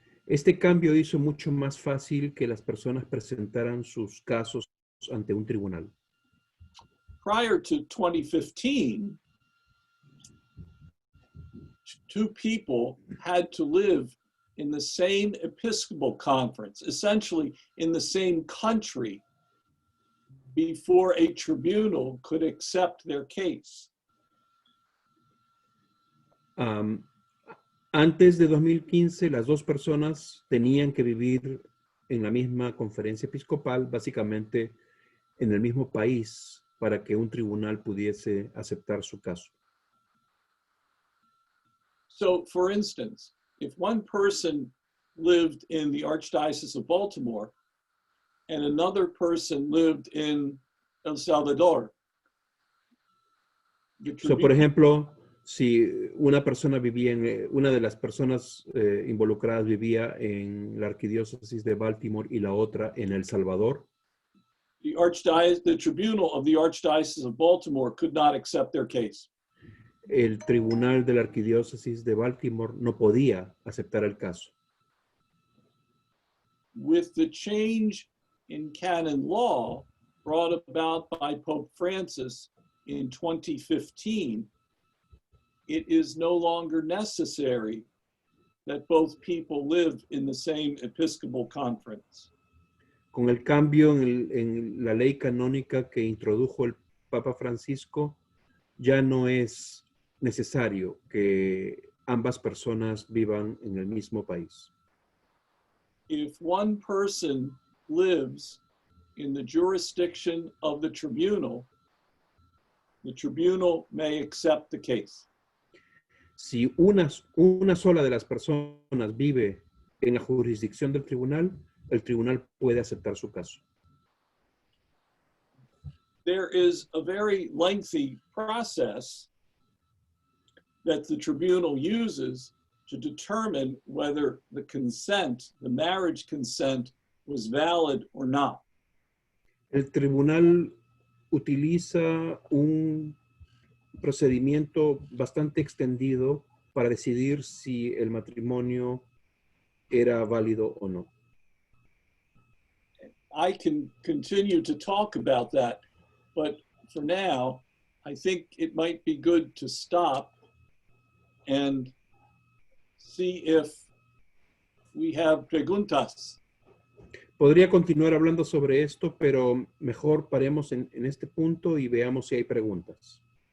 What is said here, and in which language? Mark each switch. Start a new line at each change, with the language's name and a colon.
Spanish: Este cambio hizo mucho más fácil que las personas presentaran sus casos ante un tribunal.
English: Prior to 2015, two people had to live in the same Episcopal conference, essentially in the same country, before a tribunal could accept their case.
Spanish: Antes de 2015, las dos personas tenían que vivir en la misma conferencia episcopal, básicamente en el mismo país, para que un tribunal pudiese aceptar su caso.
English: So, for instance, if one person lived in the Archdiocese of Baltimore and another person lived in El Salvador,
Spanish: Por ejemplo, si una persona vivía una de las personas involucradas vivía en la Arquidiócesis de Baltimore y la otra en El Salvador,
English: the tribunal of the Archdiocese of Baltimore could not accept their case.
Spanish: el Tribunal de la Arquidiócesis de Baltimore no podía aceptar el caso.
English: With the change in canon law brought about by Pope Francis in 2015, it is no longer necessary that both people live in the same Episcopal conference.
Spanish: Con el cambio en la ley canónica que introdujo el Papa Francisco, ya no es necesario que ambas personas vivan en el mismo país.
English: If one person lives in the jurisdiction of the tribunal may accept the case.
Spanish: Si una sola de las personas vive en la jurisdicción del tribunal, el tribunal puede aceptar su caso.
English: There is a very lengthy process that the tribunal uses to determine whether the consent, the marriage consent, was valid or not.
Spanish: El tribunal utiliza un procedimiento bastante extendido para decidir si el matrimonio era válido o no.
English: I can continue to talk about that, but for now, I think it might be good to stop and see if we have
Spanish: preguntas. Podría continuar hablando sobre esto, pero mejor paremos en este punto y veamos si hay preguntas.